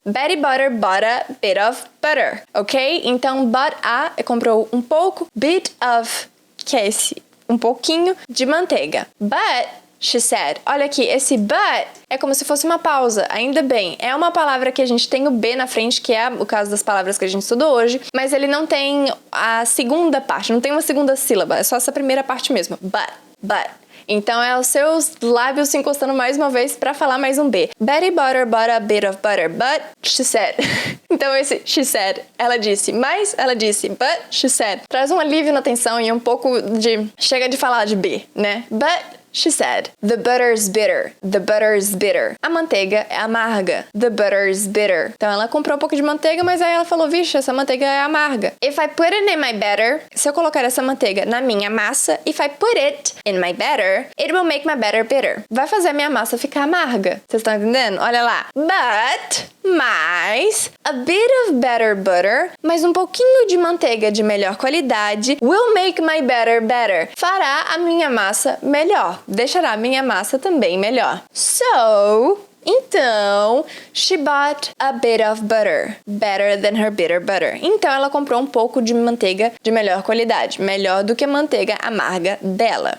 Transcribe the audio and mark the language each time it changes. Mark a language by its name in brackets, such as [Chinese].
[English] Betty butter bought a bit of butter, ok? [Portuguese] Então, bought a, comprou um pouco, bit of, que é um pouquinho de manteiga. [English] But, she said, [Portuguese] olha aqui, esse but é como se fosse uma pausa, ainda bem. É uma palavra que a gente tem o B na frente, que é o caso das palavras que a gente estudou hoje, mas ele não tem a segunda parte, não tem uma segunda sílaba, é só essa primeira parte mesmo. But. Então é os seus lábios se encostando mais uma vez pra falar mais um B. [English] Betty Butter bought a bit of butter, but she said. [Portuguese] Então esse she said, ela disse, mas ela disse, [English] but she said. [Portuguese] Traz um alívio na tensão e um pouco de... Chega de falar de B, né? [English] But she said, the butter's bitter. The butter's bitter. [Portuguese] A manteiga é amarga. [English] The butter's bitter. [Portuguese] Então ela comprou um pouco de manteiga, mas aí ela falou, vixe, essa manteiga é amarga. [English] If I put it in my batter, [Portuguese] se eu colocar essa manteiga na minha massa, [English] if I put it in my batter, it will make my batter bitter. [Portuguese] Vai fazer a minha massa ficar amarga. Vocês estão entendendo? Olha lá. But, mais, [English] a bit of better butter, [Portuguese] mais um pouquinho de manteiga de melhor qualidade, [English] will make my batter better. [Portuguese] Fará a minha massa melhor. Deixará a minha massa também melhor. [English] So, [Portuguese] então, [English] she bought a bit of butter, better than her bitter butter. [Portuguese] Então, ela comprou um pouco de manteiga de melhor qualidade, melhor do que a manteiga amarga dela.